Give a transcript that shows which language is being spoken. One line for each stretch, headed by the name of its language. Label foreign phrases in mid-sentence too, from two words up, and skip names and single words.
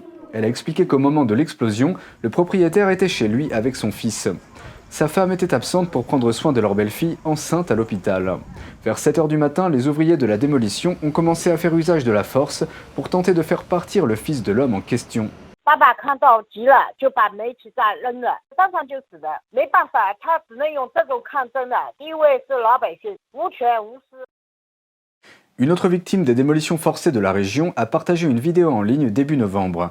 French: Elle a expliqué qu'au moment de l'explosion, le propriétaire était chez lui avec son fils. Sa femme était absente pour prendre soin de leur belle-fille enceinte à l'hôpital. Vers 7 h du matin, les ouvriers de la démolition ont commencé à faire usage de la force pour tenter de faire partir le fils de l'homme en question.
Chinese: 爸爸看到急了，就把煤气罐扔了，当场就死的。没办法，他只能用这种抗争的，因为是老百姓无权无私。
French: Une autre victime des démolitions forcées de la région a partagé une vidéo en ligne début novembre.